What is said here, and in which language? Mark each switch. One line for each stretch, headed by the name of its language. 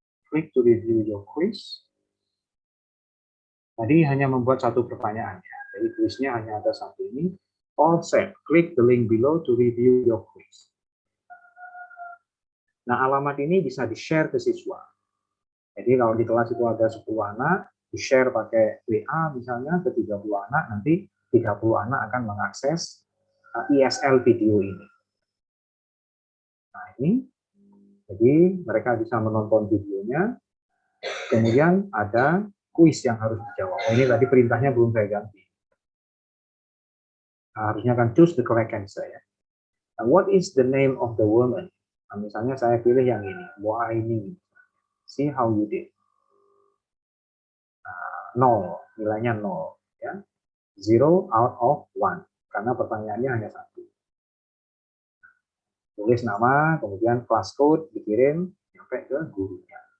English: Click to review your quiz.
Indonesian: Tadi hanya membuat satu pertanyaan ya. Jadi quiznya hanya ada satu ini.
English: All set. Click the link below to review your quiz.
Indonesian: Nah, alamat ini bisa di-share ke siswa. Jadi kalau di kelas itu ada 10 anak, di-share pakai WA misalnya ke 30 anak, nanti 30 anak akan mengakses ISL video ini. Nah, ini. Jadi mereka bisa menonton videonya, kemudian ada kuis yang harus dijawab. Oh, ini tadi perintahnya belum saya ganti. Nah, harusnya kan
English: choose the correct answer
Indonesian: ya.
English: Nah, what is the name of the woman?
Indonesian: Nah, misalnya saya pilih yang ini, Muaini.
English: See how you did.
Indonesian: Nah, 0, nilainya 0 ya.
English: 0 out of 1
Indonesian: karena pertanyaannya hanya 1. Tulis nama, kemudian class code dikirim sampai ke gurunya.